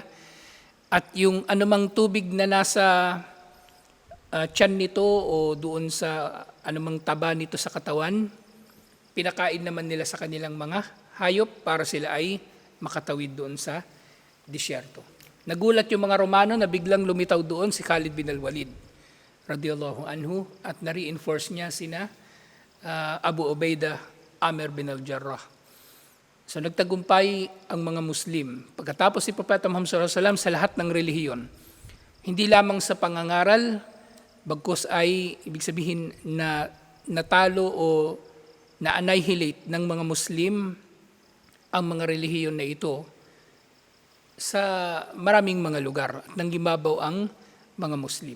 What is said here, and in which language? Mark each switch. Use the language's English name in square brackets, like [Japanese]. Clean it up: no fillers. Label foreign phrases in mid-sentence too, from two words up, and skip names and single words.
[Filipino] At yung anumang tubig na nasa tiyan nito o doon sa anumang taba nito sa katawan, pinakain naman nila sa kanilang mga hayop para sila ay makatawid doon sa disyerto. Nagulat yung mga Romano na biglang lumitaw doon si Khalid bin al-Walid [Arabic] رضي الله عنه [Filipino] at na-reinforce niya sina Abu Ubaidah, Amir bin al-Jarrah. So nagtagumpay ang mga Muslim pagkatapos si Propeta Muhammad [Arabic] صلى الله عليه وسلم [Filipino] sa lahat ng relihiyon. Hindi lamang sa pangangaral, bagkus ay ibig sabihin na natalo o na-annihilate ng mga Muslim ang mga relihiyon na ito sa maraming mga lugar at nanggibabaw ang mga Muslim.